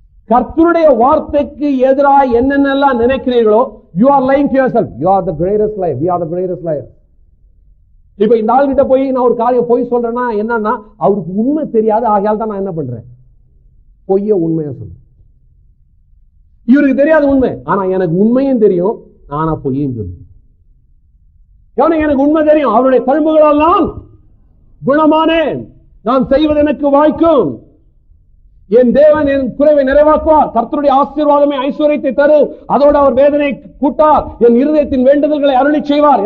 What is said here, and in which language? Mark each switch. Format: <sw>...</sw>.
<ta>கர்த்தருடைய வார்த்தைக்கு எதிராக என்னென்னலாம் நினைக்கிறீர்களோ,</ta> <en>you are lying to yourself. You are the greatest liar. We are the greatest liar.</en> <ta>இப்ப இந்த ஆள் கிட்ட போய் நான் ஒரு காரியம் பொய் சொல்றேன்னா என்னன்னா, அவருக்கு உண்மை தெரியாது, ஆகையால் தான் நான் என்ன பண்றேன், பொய்ய உண்மையா சொல்றேன். இவருக்கு தெரியாது உண்மை, ஆனா எனக்கு உண்மையும் தெரியும், ஆனா பொய்யும் சொல்லுவேன். எனக்கு உண்மை தெரியும், அவருடைய தழும்புகளால் நான் குணமானேன், நான் செய்வது எனக்கு வாய்க்கும், என் தேவன் என் குறைவை நிறைவாக்குவார், கர்த்தருடைய ஆசீர்வாதமே ஐஸ்வர்யத்தை தரும், அதோடு அவர் வேதனை கூட்டார், என் இருதயத்தின் வேண்டுதல்களை அருளி செய்வார்.</ta>